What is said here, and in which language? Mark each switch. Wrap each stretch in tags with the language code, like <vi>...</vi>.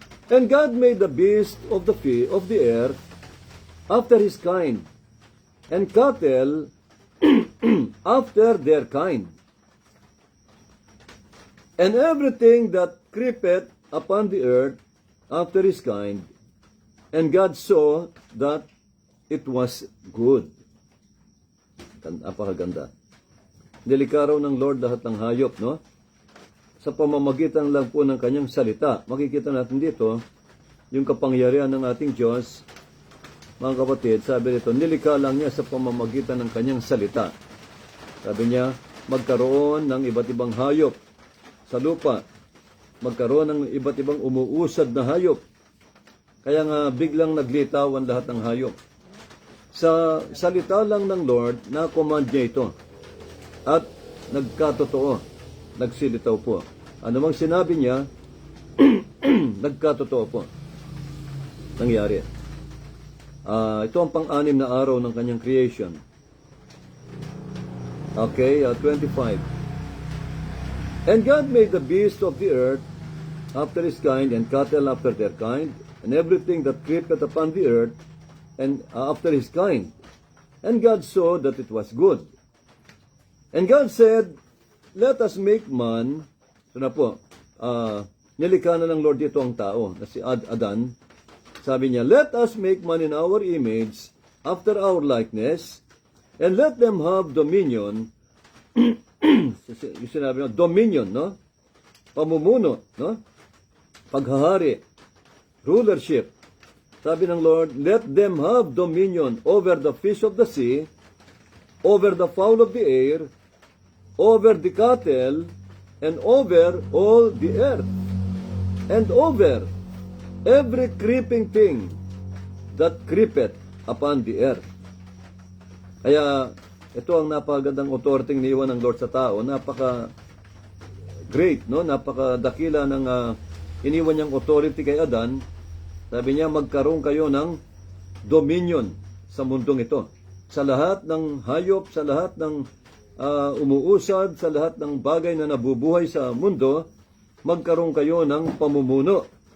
<en>And God made the beast of the earth after his kind, and cattle after their kind, and everything that creepeth upon the earth after his kind. And God saw that it was good.</en> <tl>Napakaganda. Nilikha raw ng Lord lahat ng hayop, no? Sa pamamagitan lang po ng kanyang salita. Makikita natin dito, yung kapangyarihan ng ating Diyos. Mga kapatid, sabi nito, nilikha lang niya sa pamamagitan ng kanyang salita. Sabi niya, magkaroon ng iba't ibang hayop sa lupa. Magkaroon ng iba't ibang umuusad na hayop. Kaya nga biglang naglitawan lahat ng hayop. Sa salita lang ng Lord, na-command niya ito. At nagkatotoo, nagsilitaw po. Ano mang sinabi niya, nagkatotoo po. Nangyari. Ito ang pang-anim na araw ng kanyang creation.</tl> <en>Okay, 25. And God made the beasts of the earth after his kind, and cattle after their kind, and everything that creepeth upon the earth, and after his kind. And God saw that it was good. And God said, let us make man.</en> <tl>So na po, nilikha na ng Lord dito ang tao, na si Adan. Sabi niya,</tl> <en>let us make man in our image, after our likeness, and let them have dominion.</en> <tl>Yung sinabi niya, dominion, no? Pamumuno, no? Paghahari,</tl> <en>rulership.</en> <tl>Sabi ng Lord,</tl> <en>let them have dominion over the fish of the sea, over the fowl of the air, over the cattle, and over all the earth, and over every creeping thing that creepeth upon the earth.</en> <tl>Kaya, ito ang napakagandang authority niiwan ng Lord sa tao. Napaka-great, no? Napakadakila ng iniwan niyang authority kay Adan. Sabi niya, magkaroon kayo ng dominion sa mundong ito. Sa lahat ng hayop, sa lahat ng umuusad, sa lahat ng bagay na nabubuhay sa mundo, magkaroon kayo ng pamumuno.</tl>